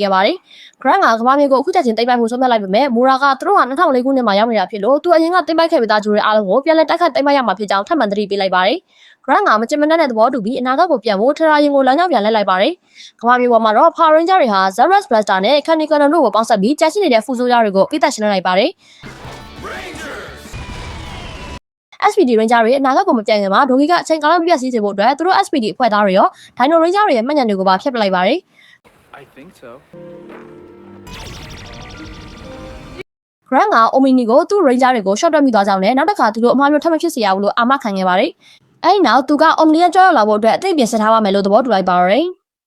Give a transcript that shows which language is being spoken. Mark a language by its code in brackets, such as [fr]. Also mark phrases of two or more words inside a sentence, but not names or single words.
[my] ခဲ့ပါတယ်။ Grant ကကမ္ဘာမြေကိုအခုချက်ချင်းသိမ်းပိုက်ဖို့ဆုံးဖြတ်လိုက်ပေမဲ့ Mora ကသူတို့က2004ခုနှစ်မှာရောက်နေတာဖြစ်လို့သူအရင်ကသိမ်းပိုက်ခဲ့ပြီးသားဂျူတွေအားလုံးကိုပြန်လည်တိုက်ခိုက်သိမ်းပိုက်ရမှာဖြစ်ကြောင်းထပ်မံသတိပေးလိုက်ပါတယ်။ Grant ကမကြင်မနှက်တဲ့သဘောတူပြီးအနာဂတ်ကိုပြန်ဖို့ Terrarium ကိုလမ်းကြောင်းပြန်လှည့်လိုက်ပါတယ်။ကမ္ဘာမြေပေါ်မှာတော့ Power Ranger တွေဟာ Zaras Blaster နဲ့ Candy Cannon တို့ကိုပေါင်းစပ်ပြီးကြာရှိနေတဲ့ဖူဆိုးကြားတွေကိုပိသက်ရှင်းလိုက်ပါတယ်။ SPD Ranger တွေအနာဂတ်ကိုမပြတ်ခင်မှာဒိုဂီကအချိန်ကာလမပြတ်စည်းစေဖို့အတွက်သူတို့ SPD အဖွဲ့သားတွေရော Dino Ranger တွေရဲ့မှတ်ဉာဏ်တွေကိုပါဖျက်ပစ်လိုက်ပါတယ်။ [en] I think so. [my] Grant က Omni ကိုသူ့ Ranger တွေကို short တက်မိသွားကြောင်းနဲ့နောက်တစ်ခါသူတို့အမှားမျိုးထပ်မဖြစ်စေရဘူးလို့အာမခံခဲ့ပါတယ်။အဲဒီနောက်သူက Omni ရဲ့ကြောက်ရွံ့လာဖို့အတွက်အသိပြင်ဆင်ထားပါမယ်လို့သဘောတူလိုက်ပါတယ်။